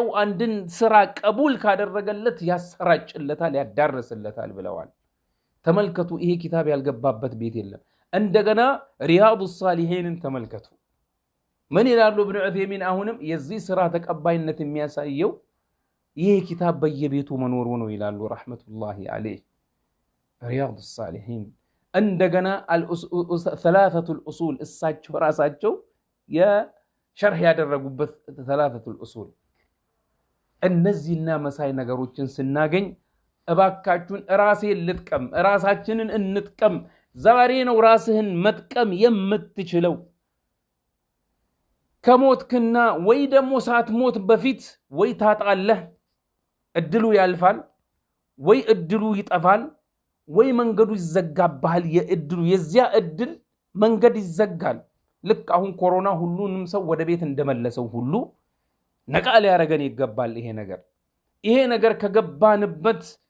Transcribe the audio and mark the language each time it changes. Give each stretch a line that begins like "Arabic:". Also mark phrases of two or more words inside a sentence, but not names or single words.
Amharic: አንድን ስራ ቀቡል ካደረገለት ያሰራጭለታል ያዳርስለታል ብለዋል ተመልከቱ ይሄ ኪታብ ያልገባበት ቤት የለም እንደገና ሪያዱ ሷሊሂንን ተመልከቱ ምን ይላሉ ኢብኑ ዑሰይሚን አሁንም የዚህ ስራ ተቀባይነት የሚያሳየው ይሄ ኪታብ በየቤቱ መኖሩ ነው ይላሉ
Arabic: رحمة الله عليه رياض الصالحين عندنا ثلاثه الاصول
Amharic: እሳቸው ራሳቸው የሸርህ ያደረጉበት
Arabic: ثلاثه الاصول
Amharic: እነዚህና መሳይ ነገሮችን ስናገኝ እባካችሁን ራሴን ልጥቀም ራሳችንን እንጥቀም ዛሬ ነው ራስህን መጥቀም የምትችለው ከሞትክና ወይ ደግሞ ሳትሞት በፊት ወይ ታጣለህ እድሉ ያልፋል ወይ እድሉ ይጠፋል ወይ መንገዱ ይዘጋባል የእድሉ የዚያ እድል መንገድ ይዘጋል ልክ አሁን ኮሮና ሁሉንም ሰው ወደ ቤት እንደመለሰው ሁሉ ነቃ ሊያረገን ይገባል ይሄ ነገር ከገባንበት